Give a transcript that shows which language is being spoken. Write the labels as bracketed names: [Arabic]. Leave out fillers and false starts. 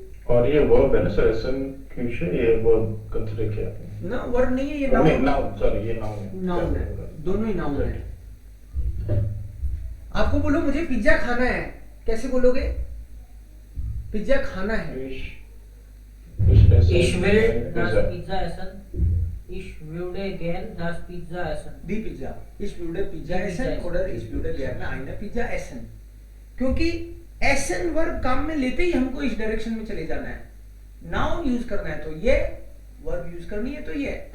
[Hindi] और ये वर्ब है ना सर, एसन क्यूशे, ये वर्ब कंसीडर किया आपने? ना वर्ब नहीं है ये नहीं, नाउन. नाउन, सॉरी, ये नाउन है. नाउन है, दोनों ही नाउन है. आपको बोलो मुझे पिज्जा खाना है, कैसे बोलोगे? पिज्जा खाना है. [German] Ich will das Pizza essen. Ich würde gern das Pizza essen. [Hindi] The pizza. [German] Ich würde Pizza essen oder ich würde gerne eine Pizza essen. [Hindi] क्योंकि एसन वर्ब काम में लेते ही हमको इस डायरेक्शन में चले जाना है. नाउन यूज करना है तो ये, वर्ब यूज करनी है तो ये.